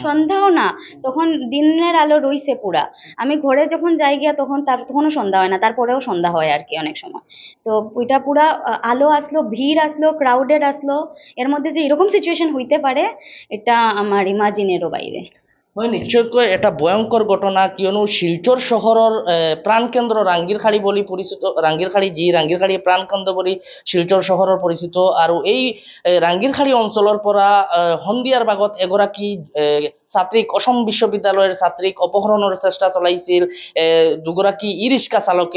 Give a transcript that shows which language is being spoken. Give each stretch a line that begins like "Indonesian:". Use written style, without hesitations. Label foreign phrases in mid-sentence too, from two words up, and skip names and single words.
Bangla: সন্ধ্যাও না, তখন দিনের আলো রইছে পুরা। আমি ঘরে যখন যাই গিয়া তখন তখনও সন্ধ্যা হয় না, তারপরেও সন্ধ্যা হয় আর কি অনেক সময়। তো ওইটা পুরা আলো আসলো, ভিড় আসলো, ক্রাউডেড আসলো। এর মধ্যে যে এরকম সিচুয়েশন হইতে পারে, এটা আমার ইমাজিনেরও বাইরে।
Assamese: হয়, নিশ্চয়কৈ এটা ভয়ংকৰ ঘটনা, কিয়নো শিলচৰ চহৰৰ প্ৰাণকেন্দ্ৰ ৰাংগিৰখাড়ী বুলি পৰিচিত, ৰাংগিৰখাড়ী প্ৰাণকেন্দ্ৰ বুলি শিলচৰ চহৰৰ পৰিচিত। আৰু এই ৰাংগিৰখাড়ী অঞ্চলৰ পৰা সন্ধিয়াৰ ভাগত এগৰাকী ছাত্ৰীক, অসম বিশ্ববিদ্যালয়ৰ ছাত্ৰীক অপহৰণৰ চেষ্টা চলাইছিল দুগৰাকী ই ৰিক্সা চালকে।